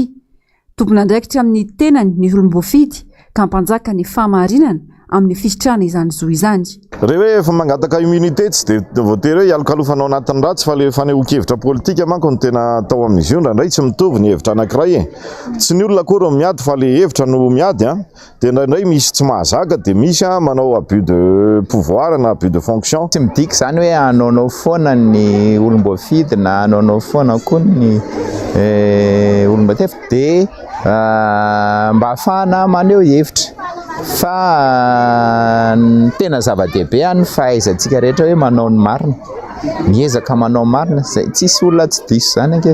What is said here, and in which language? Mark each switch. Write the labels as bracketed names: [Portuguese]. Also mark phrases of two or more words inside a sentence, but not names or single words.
[Malagasy] Tompona andraikitra amin'ny tenany ny olom-boafidy ka mpanjaka ny fahamarinana amin'ny fisitrana izany zo izany. Rehefa efa mangataka immunité tsy dia voatery hoe ialokalofanao anatin'ny ratsy fa le fanehoan-kevitra politika manko ny tena atao amin'izy io ndraindray tsy mitovy ny hevitra anankiray tsy ny olona akory miady fa le hevitra no miady dia ndraindray misy tsy mahazaka dia misy manao [French] abus de pouvoir [Malagasy] na [French] abus de fonction. [Malagasy] Tsy midika izany hoe anaonao foana ny olom-boafidy na anaonao foana koa ny olom-batefy dia mba ahafahana maneho hevitra fa tena zava-dehibe ny fahaizantsika rehetra hoe manao ny marina miezaka manao marina zay tsisy olona tsy diso zany anke.